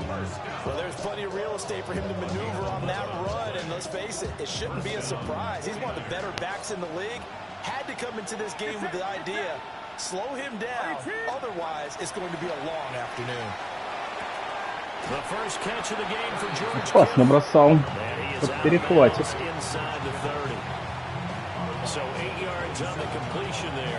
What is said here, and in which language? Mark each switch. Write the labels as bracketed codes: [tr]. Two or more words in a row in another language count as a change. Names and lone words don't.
[en] Well, there's plenty of real estate for him to maneuver on that run. And let's face it, it shouldn't be a surprise. He's one of the better backs in the league. Had to come into this game with the idea, slow him down. Otherwise, it's going to be a long afternoon. The first catch of the game for George. [ru] Пас набросал. Перехватит. [en] Inside the 30. So 8 yards on the completion there.